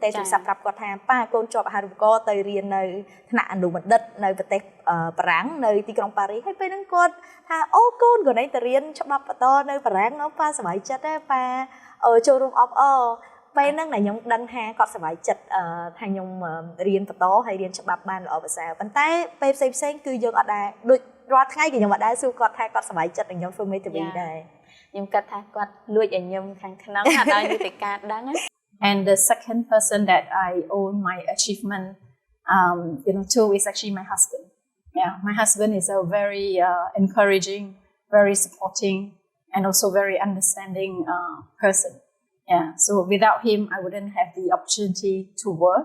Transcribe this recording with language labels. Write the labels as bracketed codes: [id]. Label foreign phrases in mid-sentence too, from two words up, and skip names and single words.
[km] តែទូរស័ព្ទប្រាប់គាត់ថាប៉ាកូនជាប់អាហារូបករណ៍ទៅរៀននៅថ្នាក់អនុបណ្ឌិតនៅប្រទេសបារាំងនៅទីក្រុងប៉ារីសហើយពេលហ្នឹងគាត់ថាអូកូនកូនឯងទៅរៀនច្បាប់បន្តនៅបារាំងប៉ាសប្បាយចិត្តទេប៉ាចូលរួមអបអរពេលហ្នឹងដែលខ្ញុំដឹងថាគាត់សប្បាយចិត្តថាខ្ញុំរៀនបន្តហើយរៀនច្បាប់បានល្អប្រសើរប៉ុន្តែពេលផ្សេងៗគឺយើងអត់ដែរដូចរាល់ថ្ងៃគឺខ្ញុំអត់ដែរសួរគាត់ថាគាត់សប្បាយចិត្តនឹងខ្ញុំធ្វើមេធាវីដែរខ្ញុំគិតថាគាត់លួចឲ្យខ្ញុំខាងក្នុងអត់ឲ្យយុតិកាដឹង [en] And the second person that I owe my achievement to is actually my husband. Yeah, my husband is a very encouraging, very supporting, and also very understanding person. Yeah, so without him, I wouldn't have the opportunity to work.